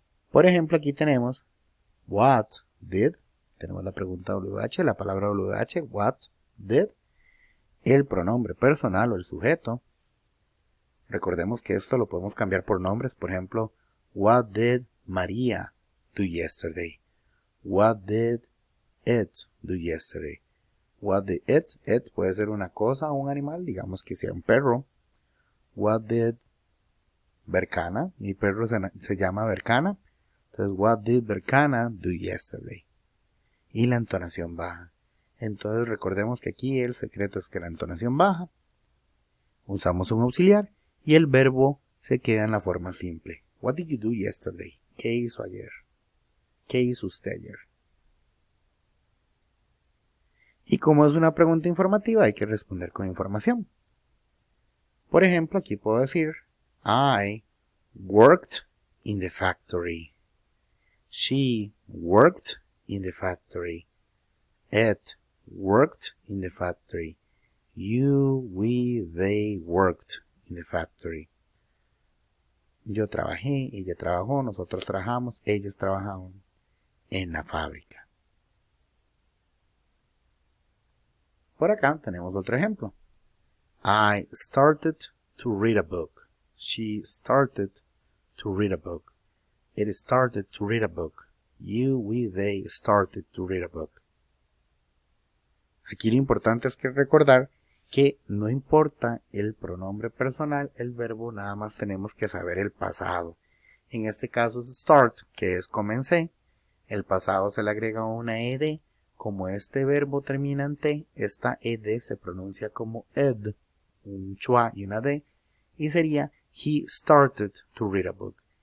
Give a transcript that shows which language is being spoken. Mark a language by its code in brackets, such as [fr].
[es] Por ejemplo, aquí tenemos [en] what did. [es] Tenemos la pregunta WH, la palabra WH, what did. El pronombre personal o el sujeto. Recordemos que esto lo podemos cambiar por nombres. [en] Por ejemplo, what did María do yesterday? What did it do yesterday? What did it? [es] It puede ser una cosa o un animal, digamos que sea un perro. [en] What did Bercana? [es] Mi perro se llama Bercana. Entonces, [en] what did Bercana do yesterday? [es] Y la entonación baja. Entonces, recordemos que aquí el secreto es que la entonación baja. Usamos un auxiliar y el verbo se queda en la forma simple. [en] What did you do yesterday? [es] ¿Qué hizo ayer? ¿Qué hizo usted ayer? Y como es una pregunta informativa, hay que responder con información. Por ejemplo, aquí puedo decir, [en] I worked in the factory. She worked in the factory. It worked in the factory. You, we, they worked in the factory. [es] Yo trabajé, ella trabajó, nosotros trabajamos, ellos trabajaban en la fábrica. Por acá tenemos otro ejemplo. [en] I started to read a book. She started to read a book. It started to read a book. You, we, they started to read a book. [es] Aquí lo importante es que recordar que no importa el pronombre personal, el verbo, nada más tenemos que saber el pasado. En este caso es start, que es comencé. El pasado se le agrega una ed. Como este verbo termina en t, esta ed se pronuncia como ed, un schwa y una d, y sería [en] he started to read a book.